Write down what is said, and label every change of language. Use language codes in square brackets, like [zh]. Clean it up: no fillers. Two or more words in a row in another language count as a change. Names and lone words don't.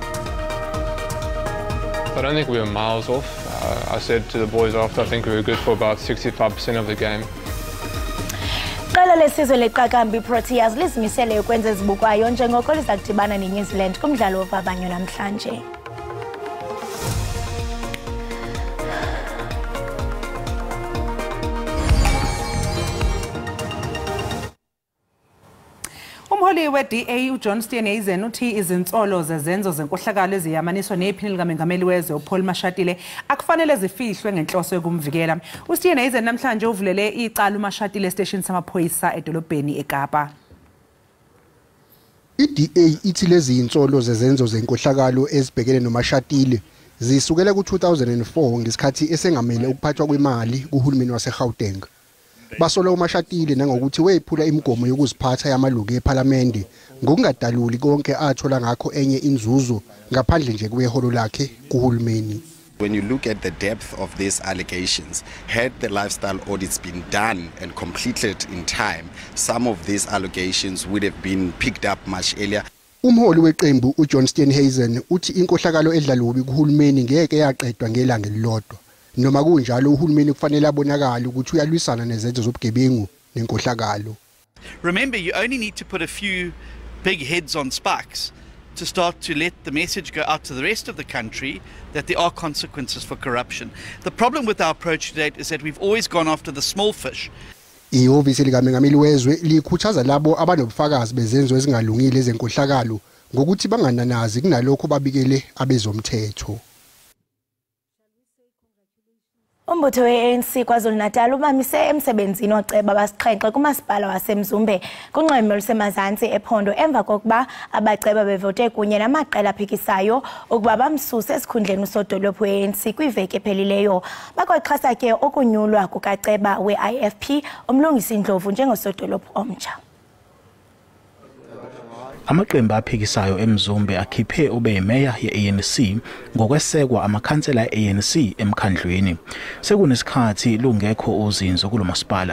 [en] I don't think we were miles off. I said to the boys after, I think we were good for about 65% of the game. [xh] Qala lesizwe leqakamba iProteas lizimisele ukwenza ezibukwayo njengoko liza kudibana neNew Zealand kumdlalo wovavanyo namhlanje. [zu] Umholi weDA uJohn Steenhuisen uthi izinsolo zezenzo zenkohlakalo eziyamaniswa nephini likaMengameli wezwe uPaul Mashatile akufanele zifihlwe ngenhloso yokumvikela. uSteenhuisen namhlanje uvulele icala uMashatile station samaphoyisa edolobheni eKapa. iDA ithi lezi insolo zezenzo zenkohlakalo ezibhekene noMashatile zisukela ku2004 ngesikhathi esengamele ukuphathwa kwemali kuhulumeni waseGauteng. Basola uMashatile nangokuthi wephula imigomo yokuziphatha yamalungu eParliament ngokungadaluli konke athola ngakho enye inzuzo ngaphandle nje kweholo lakhe kuhulumeni. [en] When you look at the depth of these allegations, had the lifestyle audits been done and completed in time, some of these allegations would have been picked up much earlier. [zu] Umholi weqembu uJohn Steenhuisen uthi inkohlakalo edlalubi kuhulumeni ngeke yaqedwa ngelanga elilodwa. Noma kunjalo uhulumeni kufanele abonakala ukuthi uyalwisana nezenzo zobugebengu nenkohlakalo. [en] Remember, you only need to put a few big heads on spikes to start to let the message go out to the rest of the country that there are consequences for corruption. The problem with our approach to date is that we've always gone after the small fish. [zu] Ihhovisi likaMengameli wezwe likhuthaza labo abanobufakazi bezenzo ezingalungile ezenkohlakalo ngokuthi bangananazi kunalokho babikele abezomthetho. [xh] Umbutho we-ANC KwaZulu-Natal ubamise emsebenzini oceba abasixhenxe kumasipala waseMzumbe kunxweme olusemazantsi ephondo emva kokuba abaceba bevote kunye namaqela aphikisayo ukuba bamsuse esikhundleni usodolophu we-ANC kwiveki ephelileyo. Bakwaxhasa ke okunyulwa kukaceba we-IFP umlungisi Ndlovu njengosodolophu omtsha. [zu] Amaqembu aphikisayo eMzumbe akhiphe ube imeya ye-ANC ngokwesekwa amakhansela e-ANC emkhandlweni. Sekunesikhathi lungekho uzinzo kulomasipala.